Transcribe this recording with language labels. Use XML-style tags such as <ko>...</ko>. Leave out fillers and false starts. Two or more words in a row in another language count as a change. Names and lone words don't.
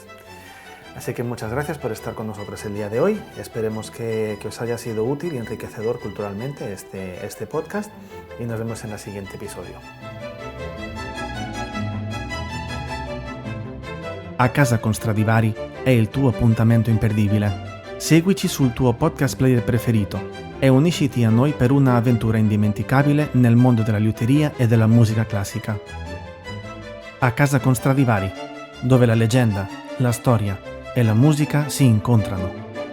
<es>Así que muchas gracias por estar con nosotros el día de hoy. Esperemos que os haya sido útil y enriquecedor culturalmente este podcast y nos vemos en el siguiente episodio.</es> <it>A Casa con Stradivari è il tuo appuntamento imperdibile. Seguici sul tuo podcast player preferito e unisciti a noi per una avventura indimenticabile nel mondo della liuteria e della musica classica. A Casa con Stradivari, dove la leggenda, la storia e la musica si incontrano.</it>